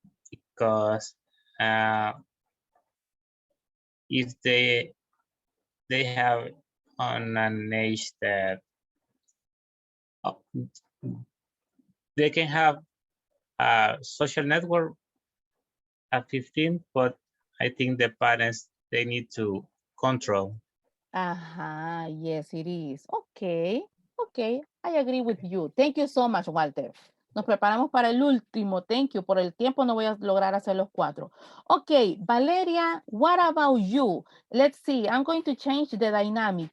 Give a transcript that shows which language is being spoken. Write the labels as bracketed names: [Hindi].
[English] Because uh, if they have on an age that uh, they can have a social network at 15, but I think the parents they need to control. Ajá, yes, it is. Okay, okay, I agree with you. Thank you so much, Walter. [Spanish] Nos preparamos para el último. [English] Thank you. [Spanish] Por el tiempo no voy a lograr hacer los 4. [English] Okay, Valeria, what about you? Let's see. I'm going to change the dynamic.